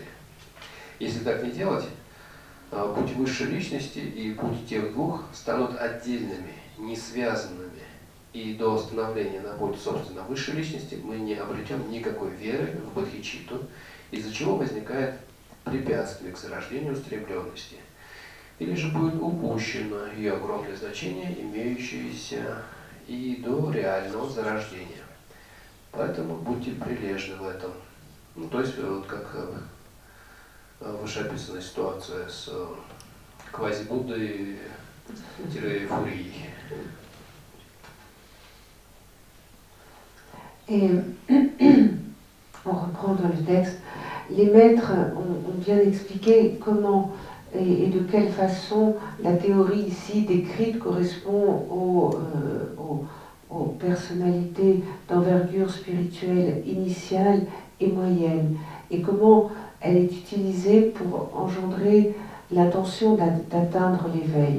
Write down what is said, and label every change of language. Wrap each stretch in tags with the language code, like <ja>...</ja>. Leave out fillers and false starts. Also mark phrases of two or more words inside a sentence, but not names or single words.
<ru>Если так не делать, путь высшей личности и путь тех двух станут отдельными, не связанными, и до становления на путь, собственно, высшей личности мы не обретем никакой веры в бодхичитту, из-за чего возникает препятствие к зарождению устремленности, или же будет упущено ее огромное значение, имеющееся и до реального зарождения. Поэтому будьте прилежны в этом. То есть, вот как вышеописанная ситуация с квази-Буддой-фурией.</ru> <fr>Et on reprend dans le texte, les maîtres ont bien expliqué comment et de quelle façon la théorie ici décrite correspond aux personnalités d'envergure spirituelle initiale et moyenne, et comment elle est utilisée pour engendrer l'intention d'atteindre l'éveil.</fr>